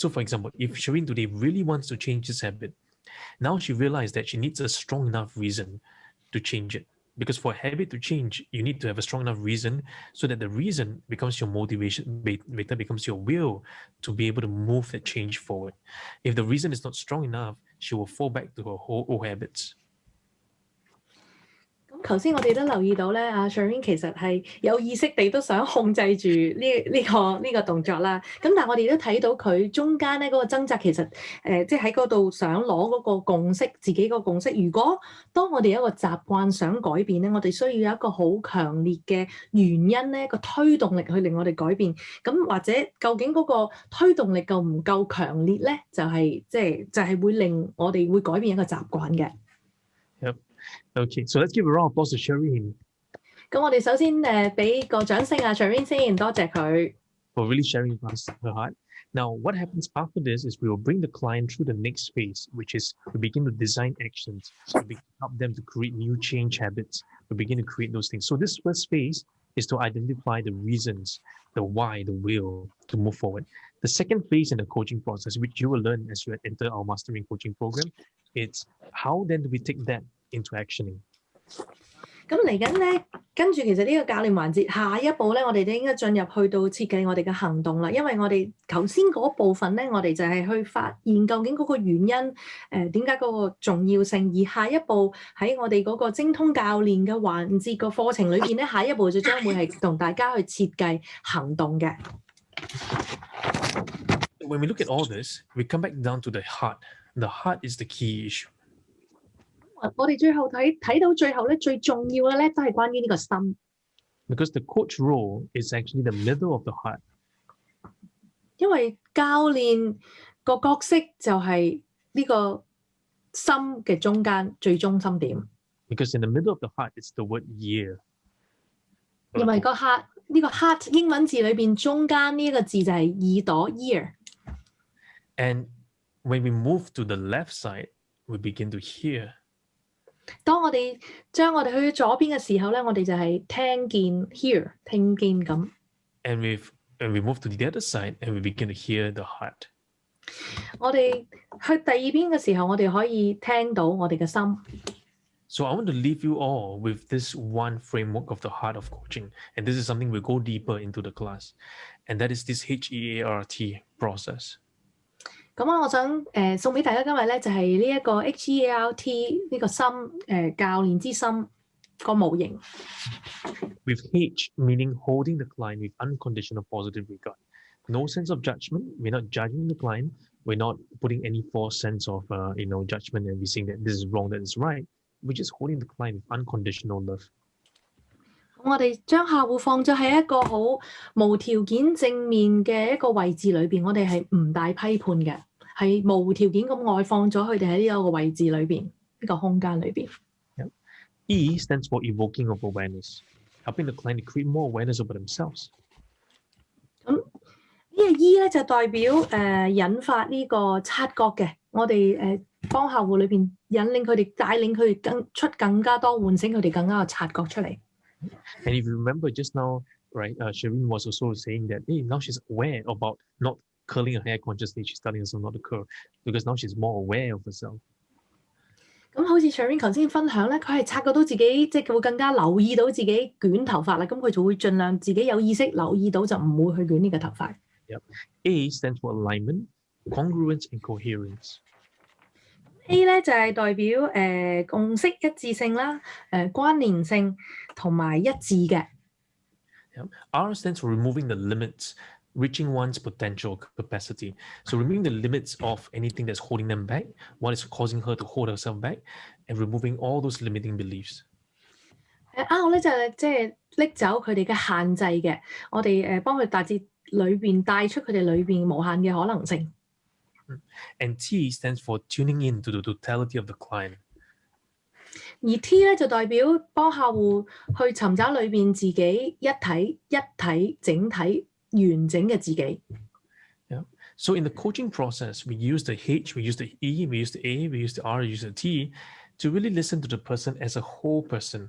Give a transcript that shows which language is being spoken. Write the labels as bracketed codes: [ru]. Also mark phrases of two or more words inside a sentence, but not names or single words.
[en] So for example, if Shireen today really wants to change this habit, now she realized that she needs a strong enough reason to change it. Because for a habit to change, you need to have a strong enough reason so that the reason becomes your motivation, later becomes your will to be able to move that change forward. If the reason is not strong enough, she will fall back to her old habits. [yue] 咁頭先我哋都留意到咧，阿 Shereen 其實係有意識地都想控制住呢個動作啦。咁但係我哋都睇到佢中間咧嗰個掙扎，其實即係喺嗰度想攞嗰個共識，自己個共識。如果當我哋有一個習慣想改變咧，我哋需要有一個好強烈嘅原因咧，個推動力去令我哋改變。咁或者究竟嗰個推動力夠唔夠強烈咧？就係會令我哋會改變一個習慣嘅。 [en] Okay, so let's give a round of applause to Shereen. [yue] 咁我哋首先俾個掌聲啊 Shereen 先，多謝佢。 [en] For really sharing her heart. Now, what happens after this is we will bring the client through the next phase, which is we begin to design actions. We help them to create new change habits. We begin to create those things. So this first phase is to identify the reasons, the why, the will to move forward. The second phase in the coaching process, which you will learn as you enter our mastering coaching program, it's how then do we take that into actioning. [yue] 咁嚟緊咧，跟住其實呢個教練環節，下一步咧，我哋就應該進入去到設計我哋嘅行動啦。因為我哋頭先嗰部分咧，我哋就係去發現究竟嗰個原因，點解嗰個重要性。而下一步喺我哋嗰個精通教練嘅環節個課程裏邊咧，下一步就將會係同大家去設計行動嘅。 [en] When we look at all this, we come back down to the heart. The heart is the key issue. [yue] 我哋最後睇到最後咧，最重要嘅咧都係關於呢個心。 [en] Because the coach role is actually the middle of the heart. [yue] 因為教練個角色就係呢個心嘅中間最中心點。 [en] Because in the middle of the heart, it's the word year. [yue] 因為個 heart 呢個 heart 英文字裏邊中間呢一個字就係耳朵 ear。 [en] And when we move to the left side, we begin to hear. [yue] 當我哋將我哋去左邊嘅時候咧，我哋就係聽見 hear 聽見咁。 [en] And when we move to the other side, and we begin to hear the heart. [yue] 我哋去第二邊嘅時候，我哋可以聽到我哋嘅心。 [en] So I want to leave you all with this one framework of the heart of coaching. And this is something we'll go deeper into the class. And that is this HEART process. [yue] 咁我想送俾大家今日咧，就係呢一個 HEART 呢個心教練之心個模型。 [en] With H meaning holding the client with unconditional positive regard. No sense of judgment. We're not judging the client. We're not putting any false sense of judgment and we're saying that this is wrong, that is right. We're just holding the client with unconditional love. [yue] 我哋將客戶放咗喺一個好無條件正面嘅一個位置裏邊，我哋係唔帶批判嘅，係無條件咁愛放咗佢哋喺呢一個位置裏邊，呢個空間裏邊。 [en] Yeah. E stands for evoking of awareness, helping the client to create more awareness over themselves. [yue] 咁呢個 E 咧就代表引發呢個察覺嘅，我哋幫客戶裏邊引領佢哋，帶領佢哋出更加多，喚醒佢哋更加嘅察覺出嚟。 [en] And if you remember just now, right, Shereen was also saying that, hey, now she's aware about not curling her hair consciously. She's telling herself not to curl because now she's more aware of herself. [yue] 咁好似 Shereen 頭先分享咧，佢係察覺到自己，即係佢會更加留意到自己捲頭髮啦。咁佢就會盡量自己有意識留意到，就唔會去捲呢個頭髮。 [en] Yep. A stands for alignment, congruence, and coherence. [yue] A 咧就係代表共識一致性啦，關聯性同埋一致嘅。 [en] Yep. R stands for removing the limits, reaching one's potential capacity. So removing the limits of anything that's holding them back, what is causing her to hold herself back, and removing all those limiting beliefs. [yue] R 咧就係即係拎走佢哋嘅限制嘅，我哋幫佢大致裏邊帶出佢哋裏邊無限嘅可能性。 [en] And T stands for tuning in to the totality of the client. [yue] 而 T 咧就代表幫客戶去尋找裏邊自己一體整體完整嘅自己。 [en] Yeah. So in the coaching process, we use the H, we use the E, we use the A, we use the R, we use the T to really listen to the person as a whole person.